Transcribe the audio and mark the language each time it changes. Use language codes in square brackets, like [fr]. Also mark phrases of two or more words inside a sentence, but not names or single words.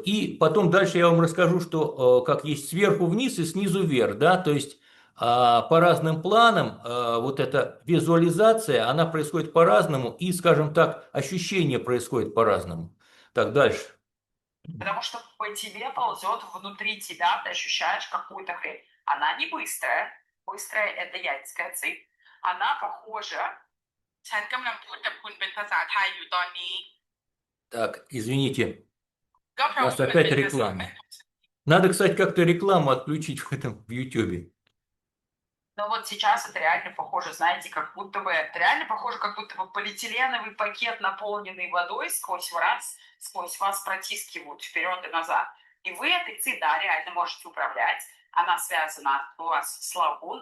[ru] И потом дальше я вам расскажу, что как есть сверху вниз и снизу вверх, да, то есть по разным планам вот эта визуализация, она происходит по-разному, и, скажем так, ощущение происходит по-разному. Так, дальше. Потому что по тебе ползет внутри тебя, ты ощущаешь какую-то хрень. Она не быстрая. Быстрая – это янская ЦИ. Она похожа. [th] ฉันกำลังพูดกับคุณเป็นภาษาไทยอยู่ตอนนี้ [ru] Так, извините, [th] ก็เพ [ru] у [th] ราะ [ru] нас [th] ว่ามัน [ru] опять [th] เป็นภาษา [ru] реклама. [th] แม่ของฉัน [ru] Надо, кстати, как-то рекламу отключить в этом, в YouTube. Но вот сейчас это реально похоже, знаете, как будто бы, это реально похоже, как будто бы полиэтиленовый пакет, наполненный водой, сквозь вас протискивают вперед и назад. И вы этой ци, да, реально можете управлять. Она связана у вас с лагун.